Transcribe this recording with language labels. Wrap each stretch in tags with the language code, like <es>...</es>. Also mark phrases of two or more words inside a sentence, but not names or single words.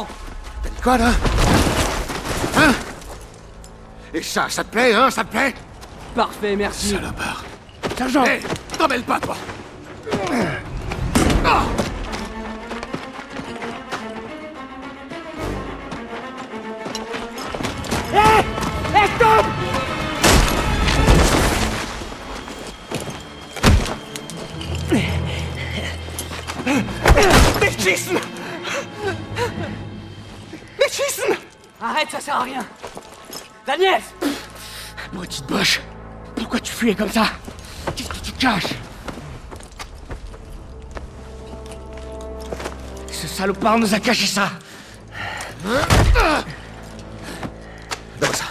<fr>T'as dit quoi, là? Hein? Et ça te plaît, hein? Ça te plaît? Parfait, merci. Salopard. Sergent! Hé! T'en mêles pas, toi! Ah! Hé! Stop!</fr> <de>Nicht schießen! Nicht schießen!</de> <fr>Arrête, ça sert à rien! Daniel! Maudite Boche! Pourquoi tu fuyais comme ça? Qu'est-ce que tu caches? Ce salopard nous a caché ça! Donne ça.</fr>